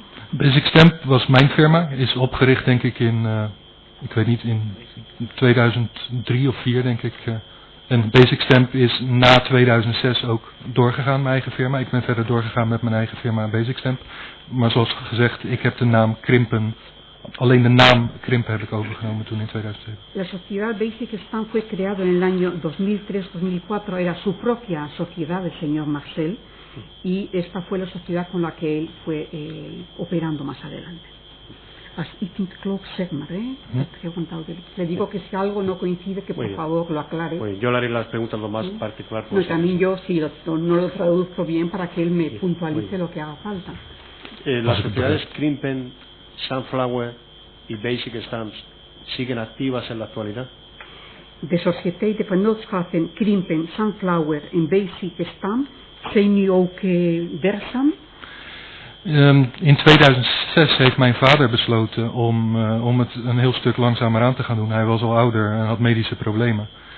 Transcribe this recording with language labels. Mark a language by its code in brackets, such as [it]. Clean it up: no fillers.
[nl] Basic Stamp was mijn firma, is opgericht denk ik ik weet niet, in 2003 of 2004 denk ik. En Basic Stamp is na 2006 ook doorgegaan, mijn eigen firma. Ik ben verder doorgegaan met mijn eigen firma Basic Stamp. Maar zoals gezegd, ik heb de naam Krimpen, alleen de naam Krimpen heb ik overgenomen toen in 2007. [es] La sociedad Basic Stamp fue creada en el año 2003-2004, era su propia sociedad del señor Marcel, y esta fue la sociedad con la que él fue operando más adelante. [nl] Als iets niet klopt, zeg maar, [es] le digo que si algo no coincide, que por favor lo aclare. Yo le haré las preguntas lo más particular posible. No, también yo sí no lo traduzco bien para que él me puntualice lo que haga falta. Las sociedades Krimpen, Sunflower y Basic Stamps siguen activas en la actualidad. [nl] De sociëteiten vennootschap Krimpen, Sunflower en Basic Stamp zijn nu ook werkzaam. In 2006 heeft mijn vader besloten om het een heel stuk langzamer aan te gaan doen. Hij was al ouder en had medische problemen.